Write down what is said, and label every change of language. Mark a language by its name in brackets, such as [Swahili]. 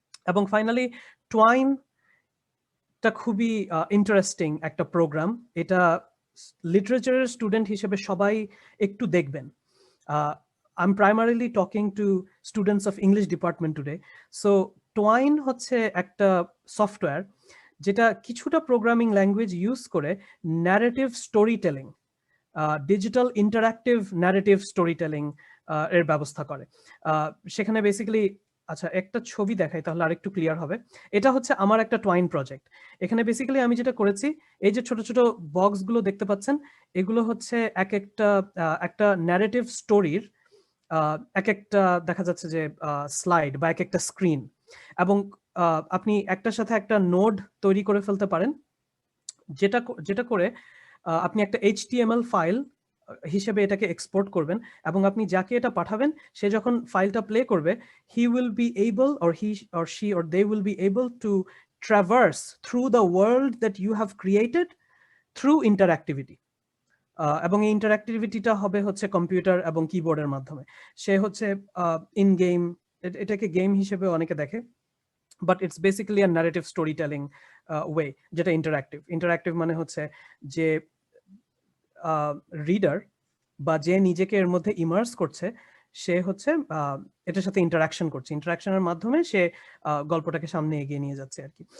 [Bangla] এবং ফাইনালি টুয়াইন টা খুবই ইন্টারেস্টিং একটা প্রোগ্রাম। এটা লিটারেচারের স্টুডেন্ট হিসেবে সবাই একটু দেখবেন। [English] I'm primarily talking to students of English department today. [Bangla] So Twine হচ্ছে একটা সফটওয়্যার যেটা কিছুটা প্রোগ্রামিং ল্যাঙ্গুয়েজ ইউজ করে narrative story telling, digital interactive narrative story telling এর ব্যবস্থা করে। সেখানে বেসিক্যালি, আচ্ছা একটা ছবি দেখাই তাহলে আরেকটু ক্লিয়ার হবে। এটা হচ্ছে আমার একটা টুয়াইন প্রজেক্ট। এখানে বেসিক্যালি আমি যেটা করেছি, এই যে ছোট ছোট বক্সগুলো দেখতে পাচ্ছেন, এগুলো হচ্ছে একটা ন্যারেটিভ স্টোরির এক একটা দেখা যাচ্ছে যে স্লাইড বা এক একটা স্ক্রিন। এবং আপনি একটার সাথে একটা নোড তৈরি করে ফেলতে পারেন, যেটা করে আপনি একটা HTML ফাইল হিসেবে এটাকে এক্সপোর্ট করবেন। এবং আপনি যাকে এটা পাঠাবেন, সে যখন ফাইলটা প্লে করবে, [English] he will be able or he or she or they will be able to traverse through the world that you have created through interactivity. [Bangla] এবং এই ইন্টারঅ্যাক্টিভিটিটা হবে হচ্ছে কম্পিউটার এবং কিবোর্ডের মাধ্যমে। সে হচ্ছে ইন গেম, এটাকে গেম হিসেবে অনেকে দেখে, [English] but it's basically a narrative story telling way, [Bangla] যেটা ইন্টারঅ্যাক্টিভ। ইন্টারঅ্যাক্টিভ মানে হচ্ছে যে রিডার বা যে নিজেকে এর মধ্যে ইমার্স করছে, সে হচ্ছে এটার সাথে ইন্টারাকশন করছে, ইন্টারাকশনের মাধ্যমে সে গল্পটাকে সামনে এগিয়ে নিয়ে যাচ্ছে আর কি।